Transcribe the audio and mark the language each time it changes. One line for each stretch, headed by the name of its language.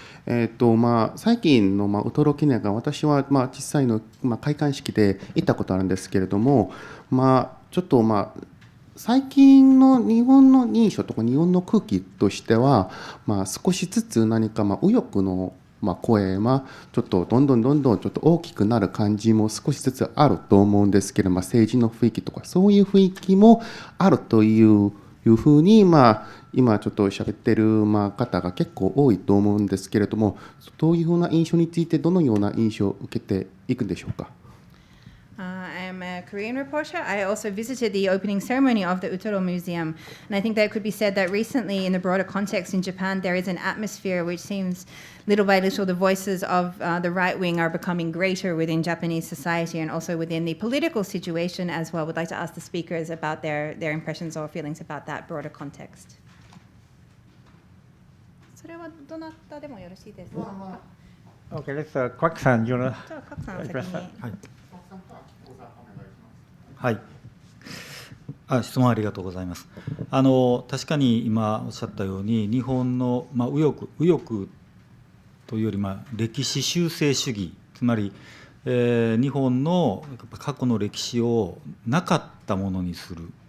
Japanese: 最近のウトロ記念館、私は実際の開館式で行ったことあるんですけれども、ちょっと最近の日本の印象とか日本の空気としては、少しずつ何か右翼の声はちょっとどんどんちょっと大きくなる感じも少しずつあると思うんですけど、政治の雰囲気とかそういう雰囲気もあるというふうに、今ちょっと喋ってる方が結構多いと思うんですけれども、そういうふうな印象についてどのような印象を受けていくんでしょうか。
English: I'm a Korean reporter. I also visited the opening ceremony of the Utoro Museum. And I think that it could be said that recently, in the broader context in Japan, there is an atmosphere which seems little by little the voices of the right wing are becoming greater within Japanese society and also within the political situation as well. Would like to ask the speakers about their impressions or feelings about that broader context.
Japanese: それはどなたでもよろしいですか?
English: Okay, let's Kwak-san, you wanna
Japanese: じゃあ、Kwakさん
English: address
Japanese: 先
English: that?
Japanese: に。はい。質問ありがとうございます。確かに今おっしゃったように、日本の右翼というより歴史修正主義、つまり、日本の過去の歴史をなかったものにする、